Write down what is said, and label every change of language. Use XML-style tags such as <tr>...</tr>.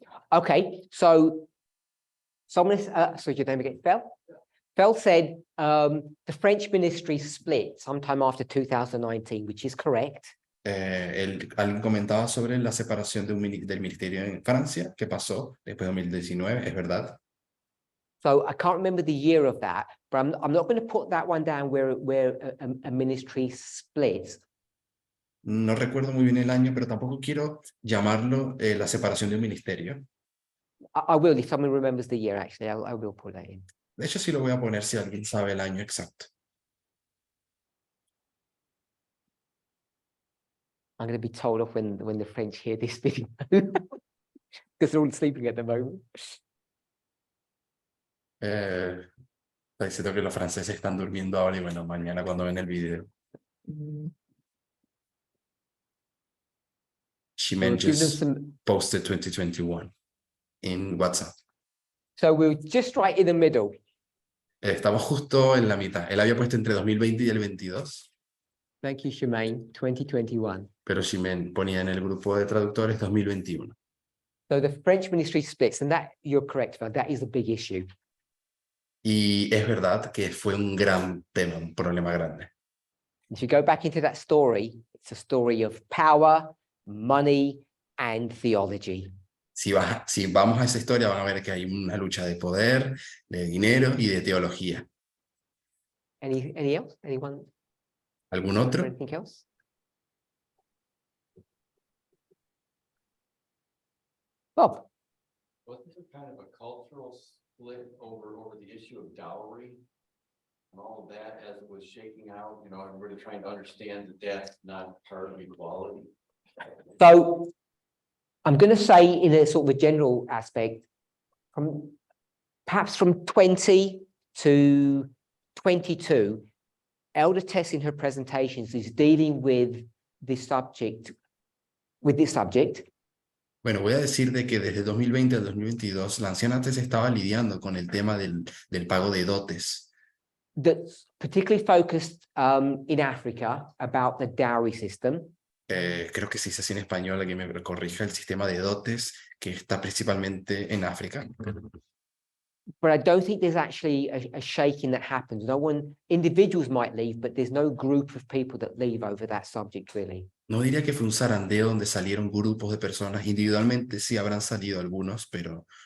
<en>Okay, so someone is, sorry, your name again, Phil? Phil said the French ministry split sometime after 2019, which is correct.</en> <es>Alguien comentaba sobre la separación del ministerio en Francia, que pasó después de 2019, es verdad.</es> <en>So I can't remember the year of that, but I'm not going to put that one down where a ministry splits.</en> <es>No recuerdo muy bien el año, pero tampoco quiero llamarlo la separación de un ministerio.</es> <en>I will, if someone remembers the year, actually, I will put that in.</en> <es>De hecho, sí lo voy a poner si alguien sabe el año exacto.</es> <en>I'm going to be told off when the French hear this video because they're all sleeping at the moment.</en> <es>Está diciendo que los franceses están durmiendo ahora y bueno, mañana cuando ven el video.</es> <en>Shimen We've given them just some, posted 2021 in WhatsApp. so we're just right in the middle.</en> <es>Estamos justo en la mitad. Él había puesto entre 2020 y el 22,</es> <en>Thank you, Shemaine, 2021.</en> <es>pero Shimen ponía en el grupo de traductores 2021.</es> <en>So the French ministry splits, and that you're correct about, that is a big issue.</en> <es>Y es verdad que fue un gran tema, un problema grande.</es> <en>If you go back into that story, it's a story of power, money, and theology.</en> <es>Si vamos a esa historia, van a ver que hay una lucha de poder, de dinero y de teología.</es> <en>Any else? Anyone?</en> <es>¿Algún otro?</es> <en>Anything else? Bob? Wasn't there kind of a cultural split over the issue of dowry? And all of that as it was shaking out, you know, everybody trying to understand that that's not part of equality. So I'm going to say in a sort of a general aspect, perhaps from 20 to 22, Elder Tess in her presentations is dealing with this subject,</en> <es>Bueno, voy a decir de que desde 2020 al 2022, la anciana Tess estaba lidiando con el tema del pago de dotes.</es> <en>that's particularly focused in Africa about the dowry system.</en> <es>Creo que se dice así en español, que me corrija, el sistema de dotes que está principalmente en África.</es> <en>But I don't think there's actually a shaking that happens. Individuals might leave, but there's no group of people that leave over that subject, really.</en> <es>No diría que fue un zarandeo donde salieron grupos de personas. Individualmente sí habrán salido algunos, pero</es>